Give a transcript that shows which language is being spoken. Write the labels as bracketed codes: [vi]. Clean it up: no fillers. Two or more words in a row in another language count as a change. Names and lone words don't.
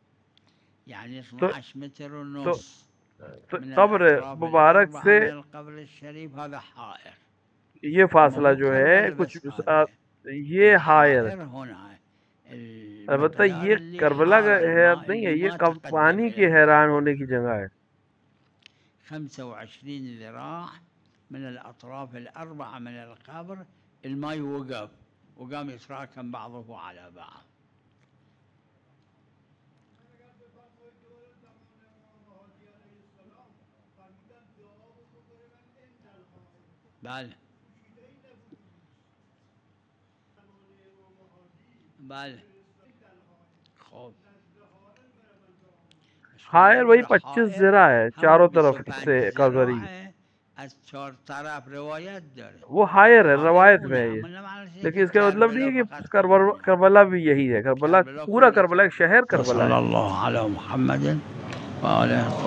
[ur] تو قبر مبارک سے یہ فاصلہ جو ہے کچھ یہ حائر ہے. البتہ یہ کربلا کا حیران نہیں ہے، یہ پانی کے حیران ہونے کی جگہ ہے. [ar] 25 ذراع من الأطراف الأربعة من القبر الماء وقف وقام يتراكم بعضه على بعض. [fa] بله بله. خوب [ur] حائر وہی 25 ذرا ہے چاروں طرف سے کذری، [fa] از چار طرف روایت داره. [ur] وہ حائر ہے روایت میں ہے یہ، لیکن اس کا مطلب نہیں ہے کہ کربلا بھی یہی ہے. کربلا پورا کربلا ایک شہر کربلا ہے. [ar] صلی اللہ علی محمد و آلہ